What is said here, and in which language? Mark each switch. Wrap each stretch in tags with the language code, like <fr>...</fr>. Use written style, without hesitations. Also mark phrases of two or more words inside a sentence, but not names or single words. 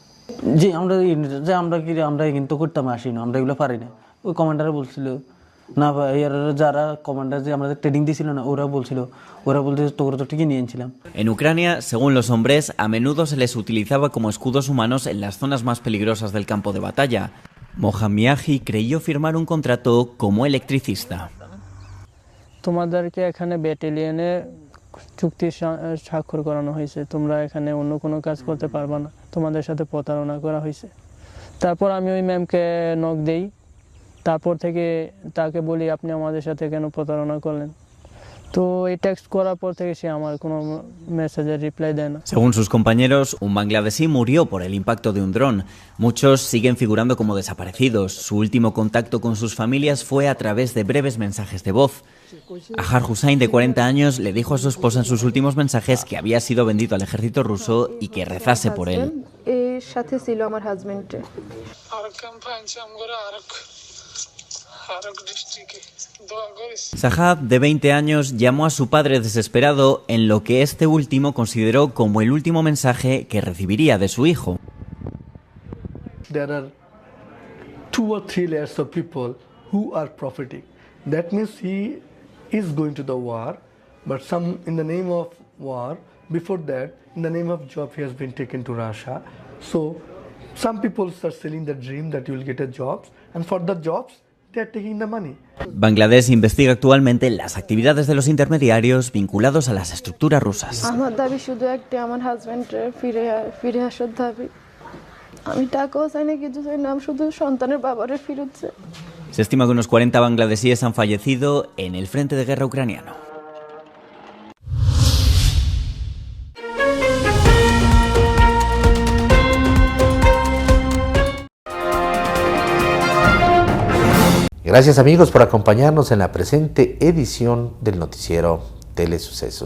<es>En Ucrania, según los hombres, a menudo se les utilizaba como escudos humanos en las zonas más peligrosas del campo de batalla. Mohammadi creyó firmar un contrato como electricista.</es> <bn>চুক্তি স্বাক্ষর করানো হয়েছে, তোমরা এখানে অন্য কোনো কাজ করতে পারবে না, তোমাদের সাথে প্রতারণা করা হয়েছে। তারপর আমি ওই ম্যামকে নক দেই, তারপর থেকে তাকে বলি আপনি আমাদের সাথে কেন প্রতারণা করলেন, তো এই টেক্সট করার পর থেকে সে আমার কোনো</bn> <en>message reply</en> <bn>দেয় না।</bn> <es>Según sus compañeros, un bangladesí murió por el impacto de un dron. Muchos siguen figurando como desaparecidos. Su último contacto con sus familias fue a través de breves mensajes de voz. Ahar Hussain, de 40 años, le dijo a su esposa en sus últimos mensajes que había sido vendido al ejército ruso y que rezase por él. Sahab, de 20 años, llamó a su padre desesperado en lo que este último consideró como el último mensaje que recibiría de su hijo.</es> <en>There are 2 or 3 layers of people who are profiting. That means he is going to the war, but some in the name of war, before that, in the name of job, he has been taken to Russia. So some people start selling the dream that you will get a jobs, and for the jobs, they are taking the money.</en> <es>Bangladesh investiga actualmente las actividades de los intermediarios vinculados a las estructuras rusas.</es> <bn>আমার দাবি শুধু একটা, আমার হাজবেন্ডের ফিরে আসার দাবি। আমি টাকাও চাই না, কিছু চাই না, আমি শুধু সন্তানের বাবারে ফিরত চাই।</bn> <es>Se estima que unos 40 bangladesíes han fallecido en el frente de guerra ucraniano. Gracias amigos por acompañarnos en la presente edición del noticiero Telesucesos.</es>